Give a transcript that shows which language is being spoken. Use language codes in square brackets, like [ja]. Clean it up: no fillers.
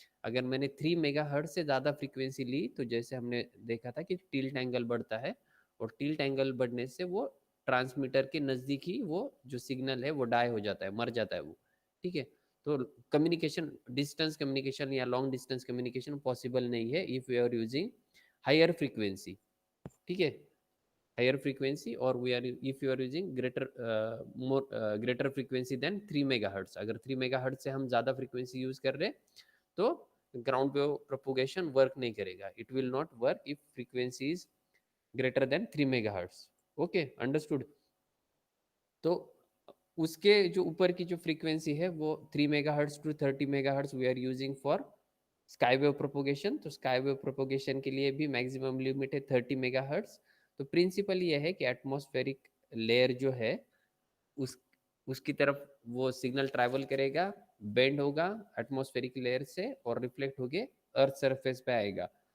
[hi] अगर मैंने 3 mega hertz से ज़्यादा फ्रीक्वेंसी ली तो जैसे हमने देखा था कि टिल्ट एंगल बढ़ता है, और टिल्ट एंगल बढ़ने से वो ट्रांसमीटर के नज़दीक ही वो जो सिग्नल है वो डाई हो जाता है, मर जाता है वो। ठीक है, तो कम्युनिकेशन, डिस्टेंस कम्युनिकेशन या लॉन्ग डिस्टेंस कम्युनिकेशन पॉसिबल नहीं है [en] If you are using higher frequency. ठीक है, higher frequency, or we are if you are using greater frequency than 3 megahertz। [hi] अगर 3 megahertz से हम ज़्यादा frequency use कर रहे तो ground wave propagation work नहीं करेगा। [en] it will not work if frequency is greater than 3 megahertz। okay, understood। [hi] तो उसके जो ऊपर की जो फ्रीक्वेंसी है वो [en] 3 megahertz to 30 megahertz we are using for sky wave propagation. [hi] तो स्काई वेव प्रोपोगेशन के लिए भी मैक्सिमम लिमिट है 30 मेगाहर्ट्ज। तो प्रिंसिपल ये है कि एटमॉस्फेरिक लेयर जो है उस उसकी तरफ वो सिग्नल ट्रैवल करेगा, बेंड होगा एटमॉस्फेरिक लेयर से और रिफ्लेक्ट होके अर्थ सरफेस पे आएगा।